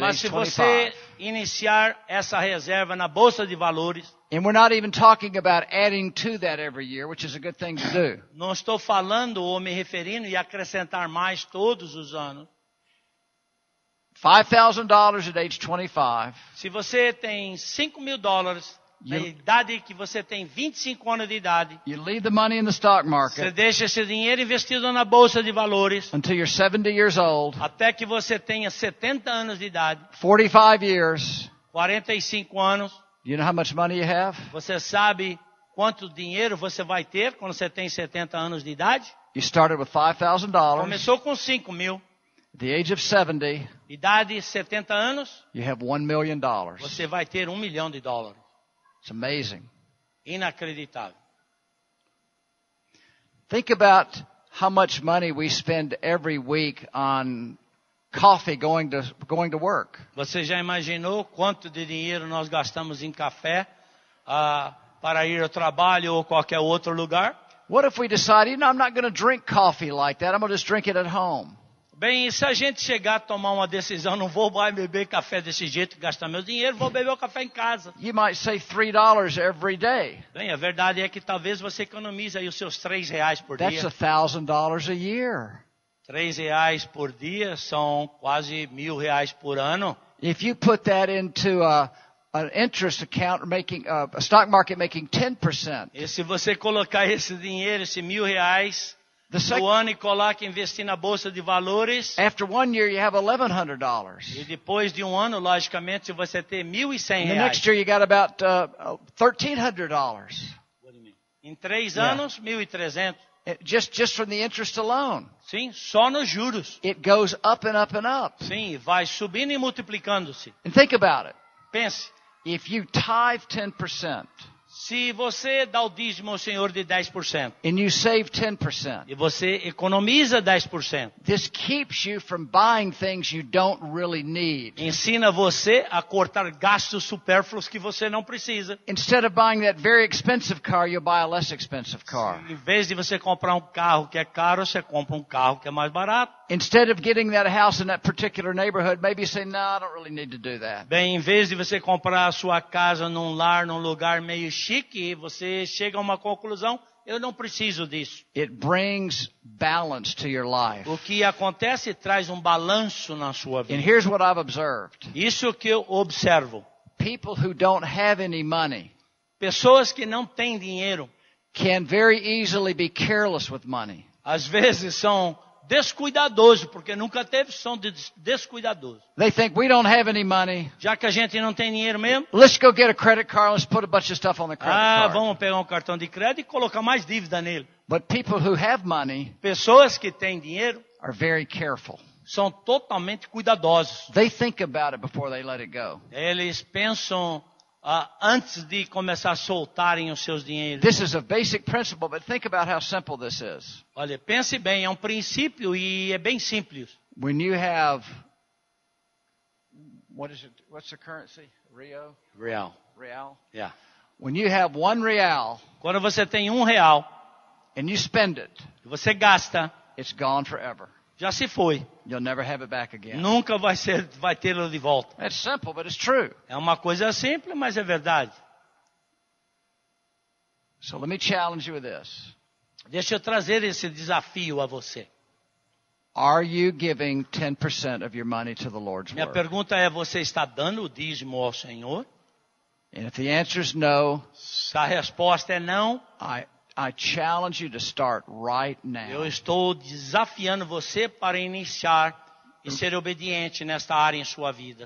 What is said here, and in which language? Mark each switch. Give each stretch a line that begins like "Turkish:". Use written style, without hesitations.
Portuguese: Mas
English: age
Portuguese: se
English: 25,
Portuguese: você iniciar essa reserva na bolsa de valores,
English: and we're not even talking about adding to that every year, which is a good thing to do.
Portuguese: não estou falando ou me referindo e acrescentar mais todos os anos.
English: $5,000 at age 25,
Portuguese: Se você tem $5.000 na idade que você tem 25 anos de idade,
English: you leave the money in the stock
Portuguese: você
English: market
Portuguese: deixa esse dinheiro investido na bolsa de valores
English: until you're 70 years old,
Portuguese: até que você tenha 70 anos de idade,
English: 45 years.
Portuguese: 45 anos.
English: Do you know how much money you have?
Portuguese: Você sabe quanto dinheiro você vai ter quando você tem 70 anos de idade?
English: You started with $5,000.
Portuguese: Começou com 5 mil.
English: At the age of 70,
Portuguese: Idade 70 anos,
English: you have $1 million.
Portuguese: você vai ter $1 milhão.
English: It's amazing.
Portuguese: Inacreditável.
English: Think about how much money we spend every week on coffee going to work.
Portuguese: Você já imaginou quanto de dinheiro nós gastamos em café para ir ao trabalho ou qualquer outro lugar?
English: What if we decide, I'm not going to drink coffee like that. I'm going to just drink it at home.
Portuguese: Bem, e se a gente chegar a tomar uma decisão, não vou mais beber café desse jeito, gastar meu dinheiro, vou beber o café em casa.
English: You might save $3 every day.
Portuguese: Bem, a verdade é que talvez você economize aí os seus R$3 por
English: That's
Portuguese: dia.
English: $1,000 a year.
Portuguese: R$3 por dia são quase R$1.000 por ano.
English: If you put that into an interest account, making a stock market making 10%.
Portuguese: E se você colocar esse dinheiro, esse R$1.000 no ano e coloca investir na bolsa de valores,
English: After 1 year, you have $1,100.
Portuguese: e depois de um ano, logicamente, você ter
English: The
Portuguese: R$1.100.
English: next year, you got about $1,300.
Portuguese: Em 3
English: Yeah.
Portuguese: anos, 1.300.
English: Just from the interest alone.
Portuguese: Sim, só nos juros.
English: It goes up and up and up.
Portuguese: Sim, vai subindo e multiplicando-se.
English: And think about it.
Portuguese: Pense,
English: If you tithe 10%,
Portuguese: Se você dá o dízimo ao Senhor de 10%
English: and you save 10%,
Portuguese: e você economiza 10%,
English: this keeps you from buying things you don't really need.
Portuguese: ensina você a cortar gastos supérfluos que você não precisa.
English: Instead of buying that very expensive car, you'll buy a less expensive car.
Portuguese: Em vez de você comprar um carro que é caro, você compra um carro que é mais barato.
English: Instead of getting that house in that particular neighborhood, maybe you say, no, I don't really need to do that.
Portuguese: Bem, em vez de você comprar a sua casa num lar, num lugar meio chique, você chega a uma conclusão, eu não preciso disso.
English: It brings balance to your life.
Portuguese: O que acontece traz um balanço na sua
English: And
Portuguese: vida.
English: here's what I've observed.
Portuguese: Isso que eu observo.
English: People who don't have any money
Portuguese: Pessoas que não têm dinheiro,
English: can very easily be careless with money.
Portuguese: às vezes são descuidadosos, porque nunca teve, são descuidadosos.
English: They think we don't have any money.
Portuguese: Já que a gente não tem dinheiro mesmo,
English: Let's go get a credit card. Let's put a bunch of stuff on the credit card.
Portuguese: vamos pegar um cartão de crédito e colocar mais dívida nele.
English: But people who have money
Portuguese: Pessoas que têm dinheiro
English: are very careful.
Portuguese: são totalmente cuidadosos.
English: They think about it before they let it go.
Portuguese: Eles pensam antes de começar a soltarem os seus dinheiros.
English: This is a basic principle, but think about how simple this is.
Portuguese: Olha, pense bem, é um princípio e é bem simples.
English: When you have, what's the currency?
Portuguese: Real. Real?
English: Yeah. When you have $1
Portuguese: Quando você tem R$1
English: and you spend it,
Portuguese: e você gasta,
English: it's gone forever.
Portuguese: já se foi.
English: You'll never have it back again.
Portuguese: Nunca vai tê-lo de volta.
English: It's simple, but it's true.
Portuguese: É uma coisa simples, mas é verdade.
English: So let me challenge you with this.
Portuguese: Deixa eu trazer esse desafio a você.
English: Are you giving 10% of your money to the Lord's
Portuguese: Minha
English: work?
Portuguese: pergunta é, você está dando o dízimo ao Senhor?
English: And if the answer is no,
Portuguese: Se a resposta é não,
English: I challenge you to start right
Portuguese: eu
English: now.
Portuguese: estou desafiando você para iniciar e ser obediente nesta área em sua vida.